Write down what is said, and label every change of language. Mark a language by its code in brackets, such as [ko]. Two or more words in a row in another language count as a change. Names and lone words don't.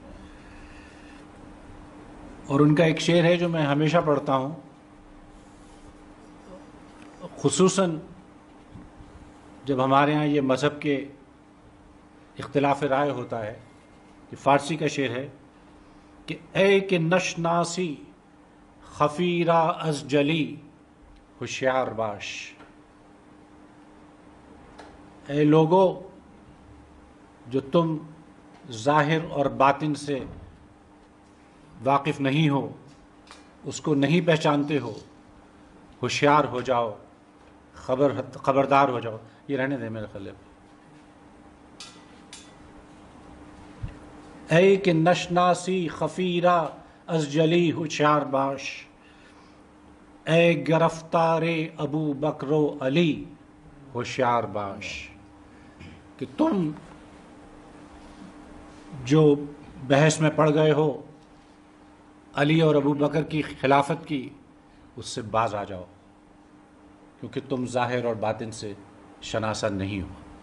[ur] اور ان کا ایک شعر ہے جو میں ہمیشہ پڑھتا ہوں، خصوصاً جب ہمارے ہاں یہ مذہب کے اختلاف رائے ہوتا ہے. کہ فارسی کا شعر ہے کہ [fa] اے کہ نشناسی خفیرہ از جلی ہوشیار باش. [ur] اے لوگو جو تم ظاہر اور باطن سے واقف نہیں ہو، اس کو نہیں پہچانتے ہو، ہوشیار ہو جاؤ، خبردار ہو جاؤ. یہ رہنے دیں میرے خیال میں. [fa] اے کہ نشناسی خفیرہ از جلی ہوشیار باش، اے گرفتار ابو بکر و علی ہوشیار باش. [ur] کہ تم جو بحث میں پڑ گئے ہو علی اور ابو بکر کی خلافت کی، اس سے باز آ جاؤ، کیونکہ تم ظاہر اور باطن سے شناسا نہیں ہو.